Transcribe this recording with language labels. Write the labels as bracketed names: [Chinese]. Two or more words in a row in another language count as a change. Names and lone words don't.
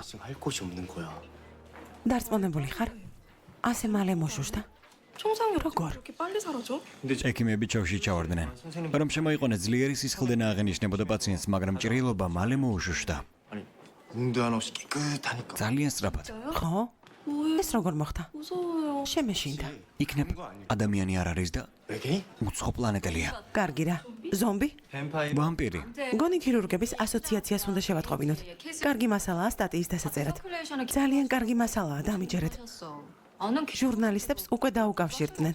[Korean] 지금 할 곳이 없는 거야. [Georgian] დარწმუნებული ხარ ასე მალე მოშუშდა [Korean] 총상이 [Georgian] როგორ [Korean] 이렇게 빨리 사라져? [Georgian] ექიმები ჩავში ჩავარდნენ რომ შემოიყვანეს ძლიერი სისხლდენა აღენიშნებოდა პაციენტს მაგრამ ჭრილობა მალე მოუშუშდა [Korean] 아니 웅대 하나 없이 깨끗하니까. [Georgian] ძალიან სწრაფად ხო ეს როგორ მოხდა [Korean] 무서워요. [Georgian] შემეშინდა იქნებ ადამიანი არ არის და [Korean] 외계인? [Georgian] უცხო პლანეტელია კარგი რა ზომბი ვამპირი გონი ქირურგების ასოციაციას უნდა შევატყობინოთ კარგი მასალაა სტატიის დასაწერად ძალიან კარგი მასალაა დამიჯერეთ ჟურნალისტებს უკვე დაუკავშირდნენ